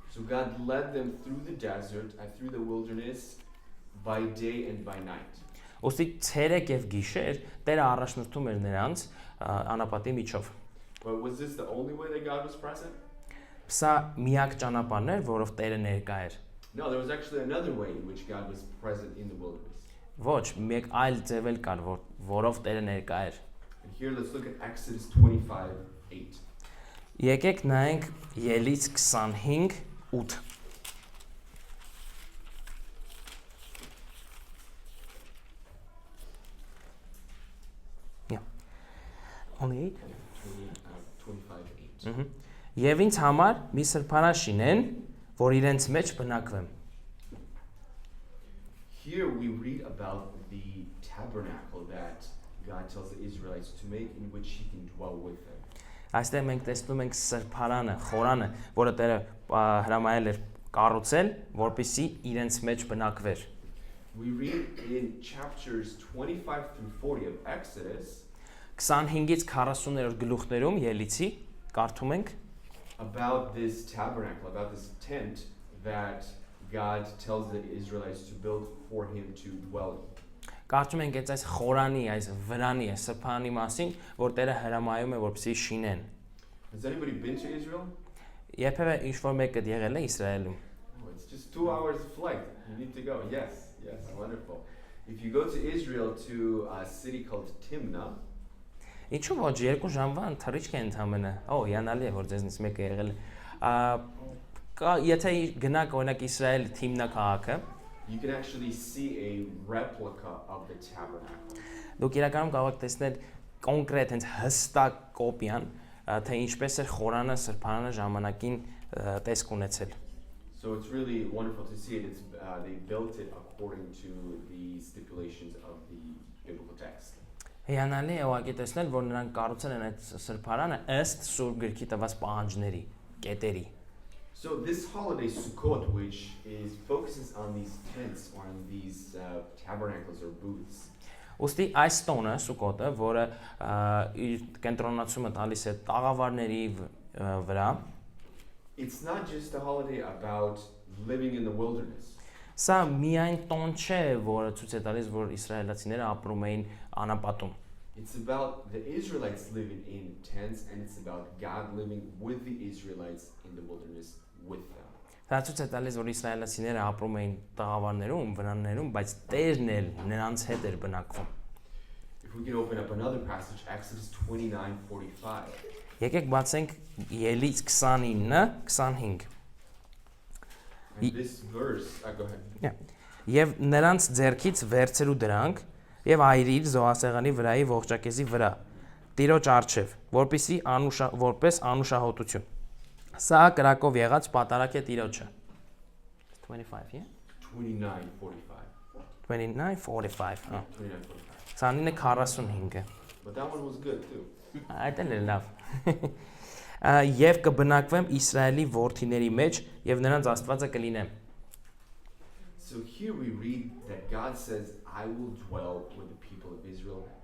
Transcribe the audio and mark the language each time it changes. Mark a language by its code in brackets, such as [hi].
[en] So God led them through the desert and through the wilderness by day and by night. [hy] Ոստի ցերեկ եւ գիշեր Տերը առաջնորդում էր նրանց անապատի միջով։ [en] But was this the only way that God was present? [hy] Սա միակ ճանապարհն էր, որով Տերը ներկա էր։ [en] No, there was actually another way in which God was present in the wilderness. [hy] Ոչ, մեկ այլ ձև էլ կար, որով Տերը ներկա էր։ [en] And here let's look at Exodus 25:8. [hy] Եկեք նայենք Ելից 25:8։ [en] Only 8 25:8. [hy] Եվ ինձ համար մի սրբարան շինեն, որ իրենց մեջ բնակվեմ։ [en] Here we read about the tabernacle that God tells the Israelites to make in which he can dwell with them. [hy] Այստեղ մենք տեսնում ենք սրբարանը, խորանը, որը Տերը հրամայել էր կառուցել, որպեսզի իրենց մեջ բնակվեր։ [en] We read in chapters 25 through 40 of Exodus [hy] 25-ից 40-րդ գլուխներում Ելիցի կարդում ենք [en] about this tabernacle, about this tent that God tells the Israelites to build for him to dwell in. [hy] Կարդում ենք այս խորանի, այս վրանի, այս սրբարանի մասին, որ Տերը հրամայում է, որպեսզի շինեն։ [en] Has anybody been to Israel? [hy] Երբևէ ինչ-որ մեկը եղել է Իսրայելում։ [en] Oh, it's just 2 hours flight. You need to go. Yes, wonderful. If you go to Israel to a city called Timnah, [hy] Ինչու ոչ 2 ժամվա ընթրիչք է ընդամենը։ Օ, հիանալի է, որ ձեզնից մեկը եղել է։ Եթե գնաք օրինակ Իսրայել Թիմնա քաղաքը, [en] you can actually see a replica of the tabernacle. [hy] Դուք իրականում կարող եք տեսնել կոնկրետ հենց հստակ կոպիան, թե ինչպես էր խորանը սրբարանը ժամանակին տեսք ունեցել։ [en] So it's really wonderful to see it. They built it according to the stipulations of the biblical text. [hy] Հիանալի է ուղղակի տեսնել, որ նրանք կառուցել են այդ սրբարանը ըստ Սուրբ Գրքի տված պահանջների, կետերի։ [en] So this holiday Sukkot, which focuses on these tents or on these tabernacles or booths. [hy] Ոստի այս տոնը Սուկոտը, որը իր կենտրոնացումը տալիս է տաղավարների վրա, [en] it's not just a holiday about living in the wilderness. [hy] Սա միայն տոն չէ, որը ցույց է տալիս, որ իսրայելացիները ապրում էին անապատում։ [en] It's about the Israelites living in tents, and it's about God living with the Israelites in the wilderness with them. [hy] Դա ցույց է տալիս, որ իսրայելացիները ապրում էին տաղավարներում, վրաններում, բայց Տերն էլ նրանց հետ էր բնակվում։ [en] If we can open up another passage, Exodus 29:45. [hy] Եկեք բացենք Ելից 29:25։ [en] And this verse, go ahead. [hy] Եվ նրանց ձեռքից վերցրու դրանք եւ այրիր զոհասեղանի վրայի ողջակեզի վրա Տիրոջ առջև, որպես անուշահոտություն։ Սա կրակով եղած պատարակ է Տիրոջը։ [en] 25, yeah? 29:45. 29:45, 29:45. [hy] 29:45-ը։ [en] But that one was good too. [hy] Այդ էլ է լավ։ Եվ կբնակվեմ Իսրայելի որդիների մեջ եւ նրանց Աստվածը կլինեմ։ [en] So here we read that God says, I will dwell with the people of Israel.